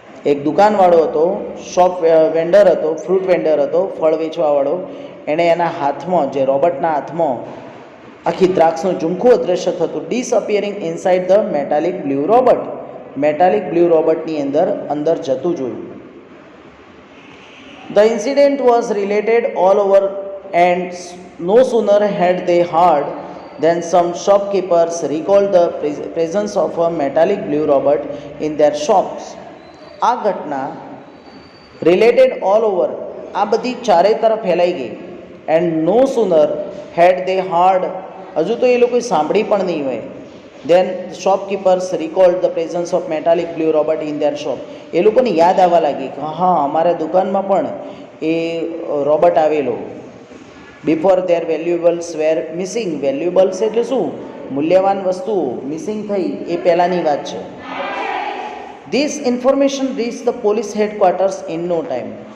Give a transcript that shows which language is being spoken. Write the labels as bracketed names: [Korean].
[Gujarati] એક દુકાનવાળો હતો, shop vendor હતો, ફ્રૂટ વેન્ડર હતો, ફળ વેચવાવાળો, એણે એના હાથમાં, જે રોબર્ટના હાથમાં આખી દ્રાક્ષનું ઝુમખું અદૃશ્ય થતું, [English] disappearing inside the metallic blue robot, [Gujarati] metallic blue રોબર્ટની અંદર જતું જોયું. [English] The incident was related all over and no sooner had they heard then some shopkeepers recalled the presence of a metallic blue robot in their shops. [Gujarati] આ ઘટના [English] related all over, [Gujarati] આ બધી ચારે તરફ ફેલાઈ ગઈ. [English] and no sooner had they heard, [Gujarati] હજુ તો એ લોકોએ સાંભળી પણ નહીં હોય. [English] then shopkeepers recalled the presence of metallic blue robot in their shop. [Gujarati] એ લોકોને યાદ આવવા લાગી કે હા અમારા દુકાનમાં પણ એ રોબોટ આવેલો. [English] before their valuables were missing, valuables [Gujarati] એટલે શું? મૂલ્યવાન વસ્તુઓ મિસિંગ થઈ એ પહેલાંની વાત છે. [English] This information reach the police headquarters in no time.